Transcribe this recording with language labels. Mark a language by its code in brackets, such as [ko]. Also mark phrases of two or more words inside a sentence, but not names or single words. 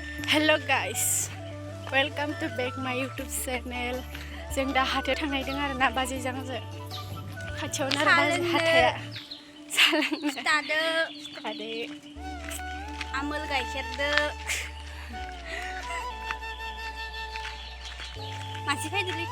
[en] Hello guys, welcome to back my YouTube channel. [brx] जों दा हाथायाव थांनायदों आरो ना बाजैजों जों खाथियावनो आरो बाजै हाथाया फिथादो आमोल गाइखेरदो मानसि फैदोलै